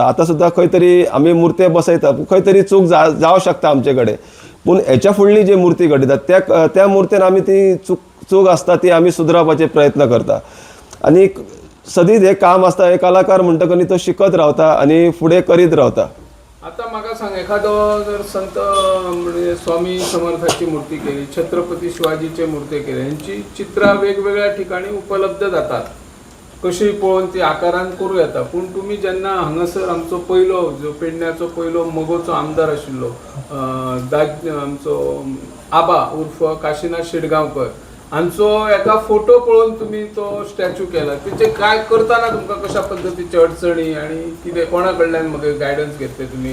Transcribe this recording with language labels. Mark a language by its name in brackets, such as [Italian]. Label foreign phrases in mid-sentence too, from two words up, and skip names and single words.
[Konkani] आतां सुद्दां खंय तरी आमी मुर्ते बसयता, खंय तरी चूक जावं शकता आमचे कडेन, पूण हेच्या फुडली जी मुर्ती घडयतात त्या मुर्तेन आमी ती चूक आसता ती आमी सुदारपाचे प्रयत्न करता. आनी सदींच हे काम आसता, हे कलाकार म्हणटकच तो शिकत रावता आनी फुडें करीत रावता. आता म्हाका सांग, एखादो जर संत म्हणजे स्वामी समर्थाची मूर्ती केली, छत्रपती शिवाजीचे मूर्ती केली, यांची चित्रां वेगवेगळ्या ठिकाणी उपलब्ध जातात, कशी पळोवन ती आकारान करूं येता. पूण तुमी जेन्ना हांगासर आमचो पयलो जो पेडण्याचो पयलो मोगोचो आमदार आशिल्लो आमचो आबा उर्फ काशीनाथ शिडगांवकर हांचो एका फोटो पळोवन तुमी तो स्टॅच्यू केला, तेचे काय करताना तुमकां कशा पद्धतीची अडचणी आनी कितें कोणा कडल्यान म्हाका गायडन्स घेतले तुमी?